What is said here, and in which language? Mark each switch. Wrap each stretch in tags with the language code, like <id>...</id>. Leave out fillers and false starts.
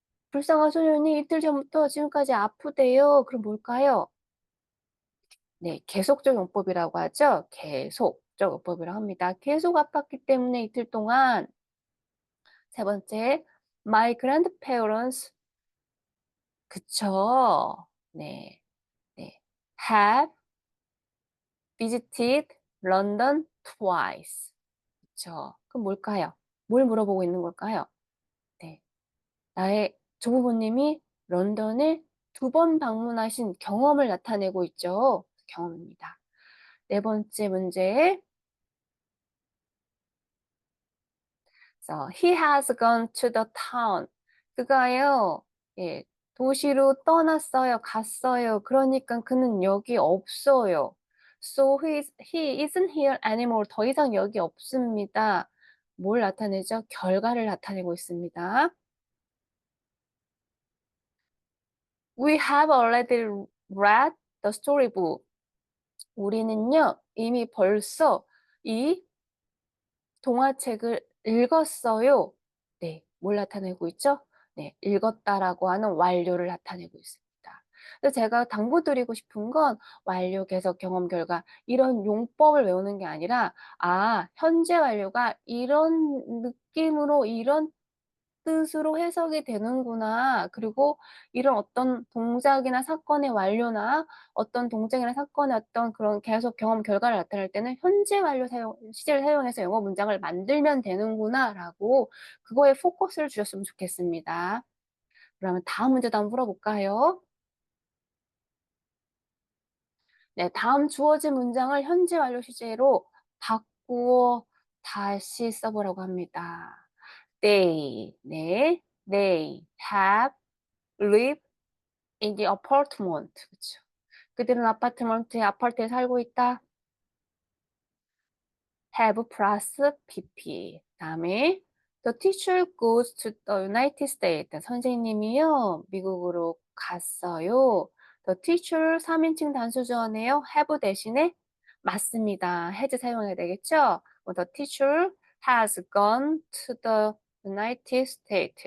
<ko>불쌍한 소년이 이틀 전부터 지금까지 아프대요. 그럼 뭘까요? 네. 계속적 용법이라고 하죠. 계속적 용법이라고 합니다. 계속 아팠기 때문에 이틀 동안 세 번째, my grandparents 그쵸. 네. 네.</ko> <en>have visited London twice.</en> <ko>그쵸. 그럼 뭘까요? 뭘 물어보고 있는 걸까요? 네. 나의 조부모님이 런던을 2번 방문하신 경험을 나타내고 있죠. 경험입니다. 네 번째 문제.</ko> <en>So he has gone to the town.</en> <ko>그가요, 예, 도시로 떠났어요. 갔어요. 그러니까 그는 여기 없어요.</ko> <en>So he isn't here anymore.</en> <ko>더 이상 여기 없습니다. 뭘 나타내죠? 결과를 나타내고 있습니다.</ko> <en>We have already read the storybook.</en> <ko>우리는요, 이미 벌써 이 동화책을 읽었어요. 네. 뭘 나타내고 있죠? 네. 읽었다라고 하는 완료를 나타내고 있습니다. 그래서 제가 당부드리고 싶은 건 완료, 계속, 경험, 결과 이런 용법을 외우는 게 아니라 현재 완료가 이런 느낌으로 이런 뜻으로 해석이 되는구나. 그리고 이런 어떤 동작이나 사건의 완료나 어떤 동작이나 사건의 어떤 그런 계속 경험 결과를 나타낼 때는 현재 완료 시제를 사용해서 영어 문장을 만들면 되는구나라고 그거에 포커스를 주셨으면 좋겠습니다. 그러면 다음 문제도 한번 풀어볼까요? 네, 다음 주어진 문장을 현재 완료 시제로 바꾸어 다시 써보라고 합니다.</ko> <en>네, they have lived in the apartment.</en> <ko>그쵸. 그들은 아파트에 살고 있다. have 플러스 pp.</ko> <en>다음에 the teacher goes to the United States.</en> <ko>선생님이요, 미국으로 갔어요. the teacher 3인칭 단수조어네요. have 대신에 맞습니다. has 사용해야 되겠죠?</ko> <en>the teacher has gone to the United States.</en>